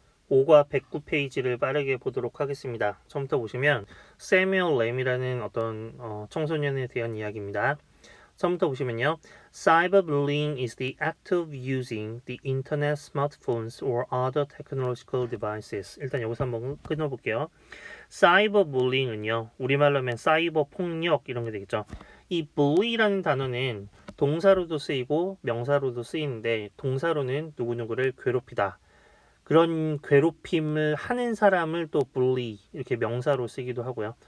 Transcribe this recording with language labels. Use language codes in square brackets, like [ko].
[ko] 5과 109페이지를 빠르게 보도록 하겠습니다. 처음부터 보시면 세뮤얼 램이라는 어떤 청소년에 대한 이야기입니다. 처음부터 보시면요. [en] Cyberbullying is the act of using the internet, smartphones, or other technological devices. [ko] 일단 여기서 한번 끊어볼게요. 사이버불링은요. 우리말로 하면 사이버 폭력 이런 게 되겠죠. 이 bully라는 단어는 동사로도 쓰이고 명사로도 쓰이는데 동사로는 누구누구를 괴롭히다. 그런 괴롭힘을 하는 사람을 또 bully 이렇게 명사로 쓰기도 하고요.